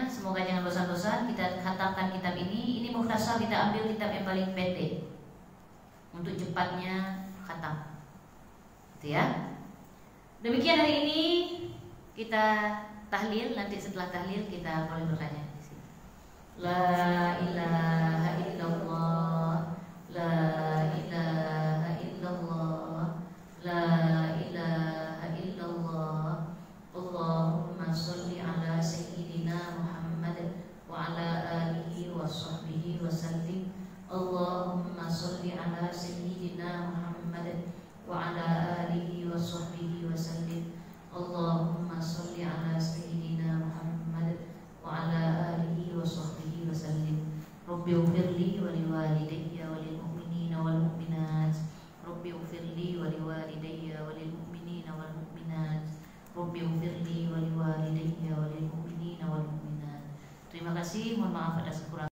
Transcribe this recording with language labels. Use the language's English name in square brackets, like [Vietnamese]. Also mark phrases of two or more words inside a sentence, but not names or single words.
[Indonesian] Semoga jangan bosan-bosan kita khatamkan kitab ini. Ini mukhtasar, kita ambil kitab yang paling pendek untuk cepatnya khatam. Itu ya. Demikian hari ini kita tahlil. Nanti setelah tahlil kita boleh bertanya di sini. [Arabic] لا إله إلا الله، لا إله إلا الله، لا إله إلا الله. اللهم صل على سيدنا محمد وعلى آله وصحبه وسلم. اللهم صل على سيدنا محمد وعلى آله وصحبه وسلم. اللهم صل على سيدنا محمد وعلى آله وصحبه وسلم. رب اغفر لي ولوالدي وللمؤمنين والمؤمنات. رب اغفر لي ولوالدي وللمؤمنين والمؤمنات. رب اغفر لي ولوالدي وللمؤمنين والمؤمنات. [Indonesian] Terima kasih, mohon maaf atas kekurangan.